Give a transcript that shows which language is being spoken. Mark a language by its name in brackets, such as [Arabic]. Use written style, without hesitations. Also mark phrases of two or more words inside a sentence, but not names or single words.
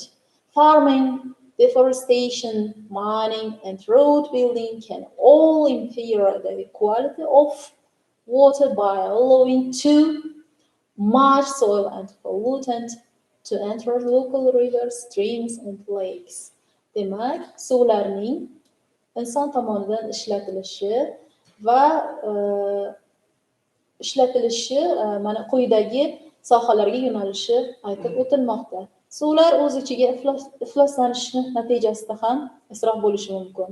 [English] Farming, deforestation, mining, and road building can all impair the quality of water by allowing too much soil and pollutant to enter local rivers, streams, and lakes. [Uzbek] Demak, suvlarning inson tomonidan ishlatilishi va mana quyidagi sohalarga yo'nalishi aytib o'tilmoqda. Suvlar o'z ichiga ifloslanishi natijasida ham isrof bo'lishi mumkin.